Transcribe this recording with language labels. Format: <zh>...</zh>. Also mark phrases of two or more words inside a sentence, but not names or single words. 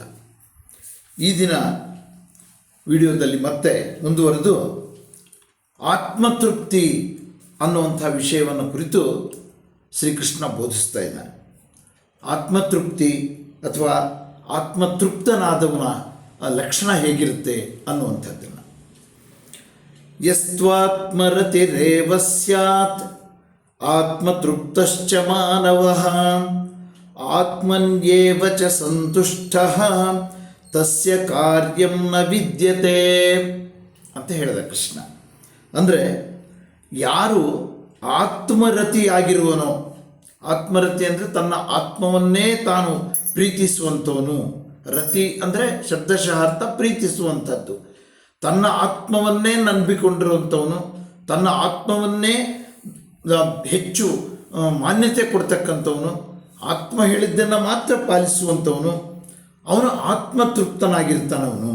<kn>ಈ ದಿನ ವಿಡಿಯೋದಲ್ಲಿ ಮತ್ತೆ ಮುಂದುವರೆದು ಆತ್ಮತೃಪ್ತಿ ಅನ್ನುವಂಥ ವಿಷಯವನ್ನು ಕುರಿತು ಶ್ರೀಕೃಷ್ಣ ಬೋಧಿಸ್ತಾ ಇದ್ದಾನೆ. ಆತ್ಮತೃಪ್ತಿ ಅಥವಾ ಆತ್ಮತೃಪ್ತನಾದವನ ಲಕ್ಷಣ ಹೇಗಿರುತ್ತೆ ಅನ್ನುವಂಥದ್ದನ್ನು,</kn> <sa>ಯಸ್ತ್ವಾತ್ಮರತಿರೇವ ಸ್ಯಾತ್ ಆತ್ಮತೃಪ್ತಶ್ಚ ಮಾನವಃ ಆತ್ಮನ್ಯೇವ ಚ ಸಂತುಷ್ಟಃ ತಸ್ಯ ಕಾರ್ಯಂ ನ ವಿದ್ಯತೆ</sa> <kn>ಅಂತ ಹೇಳಿದ ಕೃಷ್ಣ. ಅಂದರೆ ಯಾರು ಆತ್ಮರತಿಯಾಗಿರುವನೋ, ಆತ್ಮರತಿ ಅಂದರೆ ತನ್ನ ಆತ್ಮವನ್ನೇ ತಾನು ಪ್ರೀತಿಸುವಂಥವನು. ರತಿ ಅಂದರೆ ಶಬ್ದಶಃ ಅರ್ಥ ಪ್ರೀತಿಸುವಂಥದ್ದು. ತನ್ನ ಆತ್ಮವನ್ನೇ ನಂಬಿಕೊಂಡಿರುವಂಥವನು, ತನ್ನ ಆತ್ಮವನ್ನೇ ಹೆಚ್ಚು ಮಾನ್ಯತೆ ಕೊಡ್ತಕ್ಕಂಥವನು, ಆತ್ಮ ಹೇಳಿದ್ದನ್ನು ಮಾತ್ರ ಪಾಲಿಸುವಂಥವನು, ಅವನು ಆತ್ಮತೃಪ್ತನಾಗಿರ್ತಾನವನು.</kn>